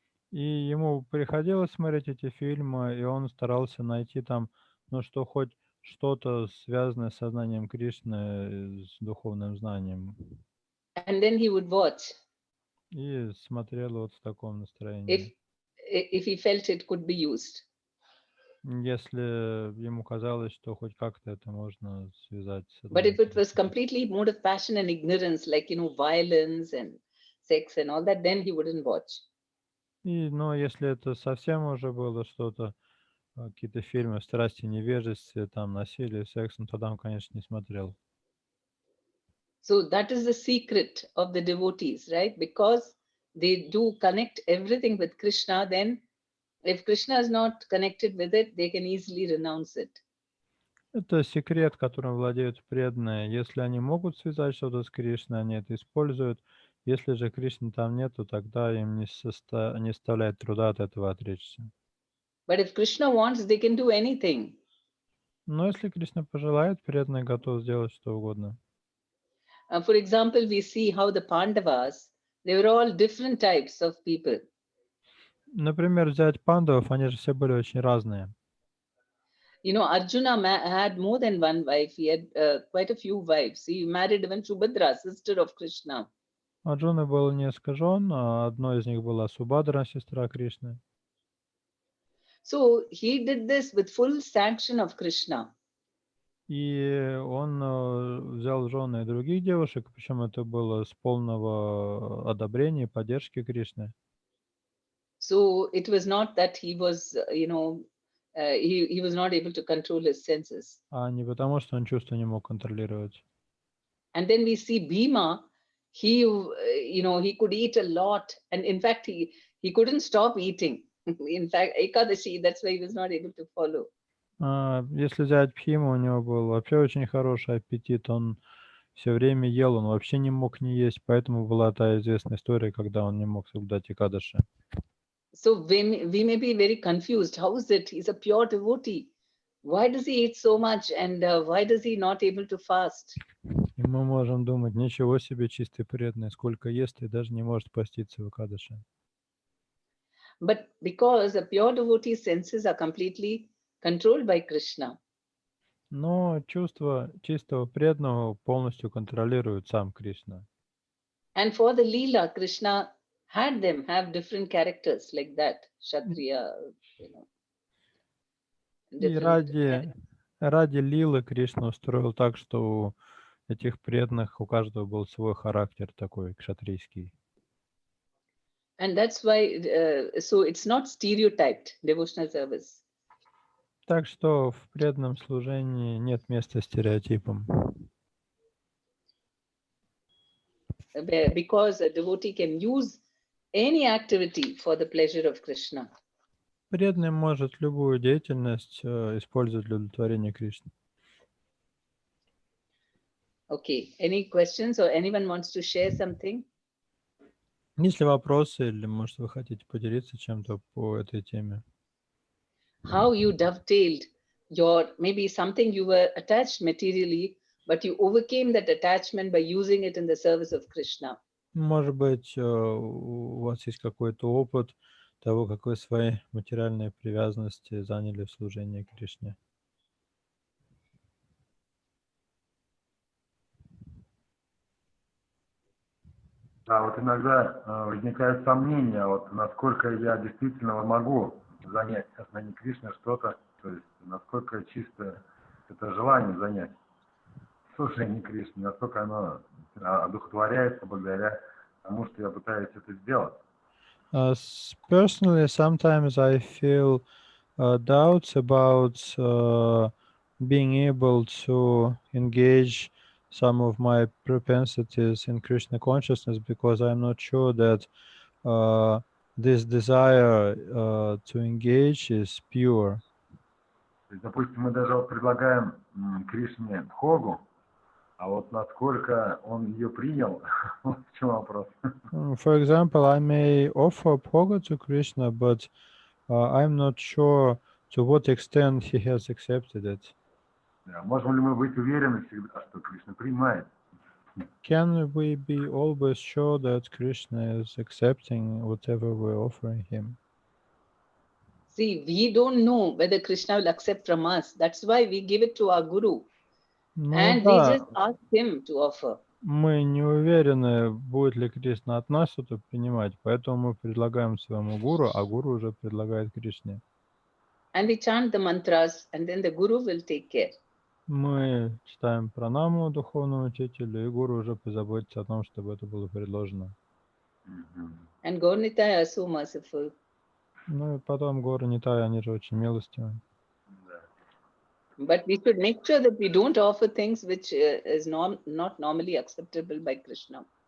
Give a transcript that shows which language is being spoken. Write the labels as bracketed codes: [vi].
[ru] И ему приходилось смотреть эти фильмы, и он старался найти там, что хоть что-то связанное с сознанием Кришны, с духовным знанием. [en] And then he would watch. [ru] И смотрел вот в таком настроении. [en] If he felt it could be used. [ru] Если ему казалось, что хоть как-то это можно связать с [en] But if it was completely mode of passion and ignorance, like, violence and sex and all that, then he wouldn't watch. [ru] Но если это совсем уже было что-то, какие-то фильмы страсти, невежестве, там, насилие, секс, тогда он, конечно, не смотрел. [en] So that is the secret of the devotees, right? Because they do connect everything with Krishna, then if Krishna is not connected with it, they can easily renounce it. [ru] Это секрет, которым владеют преданные. Если они могут связать что-то с Кришной, они это используют. Если же Кришны там нету, тогда им не составляет труда от этого отречься. [en] But if Krishna wants, they can do anything. [ru] Но если Кришна пожелает, преданный готов сделать что угодно. [en] For example, we see how the Pandavas, they were all different types of people. [ru] Например, взять пандавов, они же все были очень разные. [en] You know, Arjuna had more than one wife. He had quite a few wives. He married even Subhadra, sister of Krishna. [ru] Арджуны было несколько жен, а одной из них была Субхадра, сестра Кришны. [en] So he did this with full sanction of Krishna. [ru] И он взял в жены и других девушек, причем это было с полного одобрения и поддержки Кришны. [en] So it was not that he was, he was not able to control his senses. [ru] А не потому, что он чувства не мог контролировать. [en] And then we see Bhima, he could eat a lot. And in fact, he couldn't stop eating. In fact, Ekadashi, that's why he was not able to follow. [ru] Если взять Бхиму, у него был вообще очень хороший аппетит, он все время ел, он вообще не мог не есть, поэтому была та известная история, когда он не мог соблюдать Экадаши. [en] So we may be very confused. How is it? He's a pure devotee. Why does he eat so much? And why does he not able to fast? [ru] И мы можем думать, ничего себе чистый преданный, сколько ест и даже не может поститься в Экадаши. [en] But because a pure devotee's senses are completely controlled by Krishna. [ru] Но чувство чистого преданного полностью контролирует сам Кришна. [en] And for the Leela, Krishna had them have different characters like that, Kshatriya, [ru] И ради лилы Кришна устроил так, что у этих преданных у каждого был свой характер такой кшатрийский. [en] And that's why, so it's not stereotyped, devotional service. [ru] Так что в преданном служении нет места стереотипам. [en] Because a devotee can use any activity for the pleasure of Krishna. [ru] Преданный может любую деятельность использовать для удовлетворения Кришны. [en] Okay, any questions or anyone wants to share something? [ru] Есть ли вопросы или, может, вы хотите поделиться чем-то по этой теме? [en] How you dovetailed maybe something you were attached materially, but you overcame that attachment by using it in the service of Krishna. [ru] Может быть, у вас есть какой-то опыт того, как вы свои материальные привязанности заняли в служении Кришне. Да, вот иногда возникает сомнение, вот насколько я действительно могу занять в сознании Кришны что-то, то есть насколько чисто это желание занять служение Кришны, насколько оно одухотворяется благодаря тому, что я пытаюсь это сделать. [en] Personally, sometimes I feel doubts about being able to engage some of my propensities in Krishna consciousness because I'm not sure that this desire to engage is pure. [ru] То есть, допустим, мы даже вот предлагаем Кришне бхогу, а вот насколько он ее принял, вот в чем вопрос. [en] For example, I may offer bhoga to Krishna, but I'm not sure to what extent he has accepted it. [ru] Можем ли мы быть уверены всегда, что Кришна принимает? [en] Can we be always sure that Krishna is accepting whatever we're offering him? See, we don't know whether Krishna will accept from us. That's why we give it to our Guru. And we just ask him to offer. [ru] Мы не уверены, будет ли Кришна от нас что-то принимать, поэтому мы предлагаем своему гуру, а гуру уже предлагает Кришне. [en] And we chant the mantras, and then the Guru will take care. [ru] Мы читаем пранаму духовному учителю, и гуру уже позаботится о том, чтобы это было предложено. [en] And Gaur-Nitai are so merciful. [ru] Ну и потом горы Нитай, они же очень милостивы. [en] But we should make sure that we don't offer things which is not normally acceptable by Krishna.